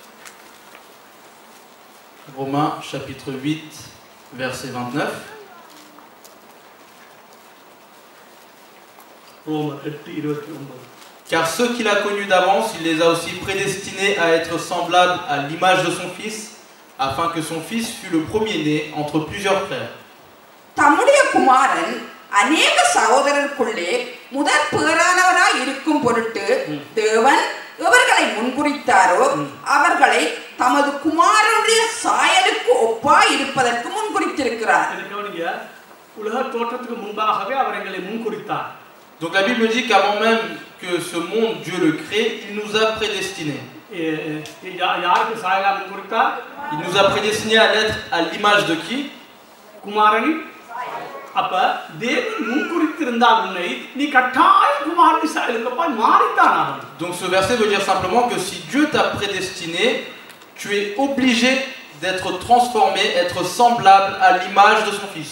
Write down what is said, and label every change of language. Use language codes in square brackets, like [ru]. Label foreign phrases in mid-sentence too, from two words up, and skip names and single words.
[fr] Romains chapitre 8, verset 29. Car ceux qu'il a connus d'avance, il les a aussi prédestinés à être semblables à l'image de son Fils, afin que son Fils fût le premier-né entre plusieurs frères. [ta] தம்முடைய குமாரன் அநேக சகோதரருக்குள்ளே முதற் பேரானவராய் இருக்கும் பொருட்டு தேவன் எவர்களை முன்குறித்தாரோ அவர்களை தமது குமாரனுடைய சாயலுக்கு ஒப்பாய் இருப்பதற்கு முன்குறித்திருக்கிறார். உலக தோற்றத்துக்கு முன்பாகவே அவர் எங்களை முன்குறித்தார். [fr] Donc la Bible dit qu'avant même que ce monde, Dieu le crée, il nous a prédestinés. Il nous a prédestinés à l'être à l'image de qui? Donc ce verset veut dire simplement que si Dieu t'a prédestiné, tu es obligé d'être transformé, être semblable à l'image de son Fils.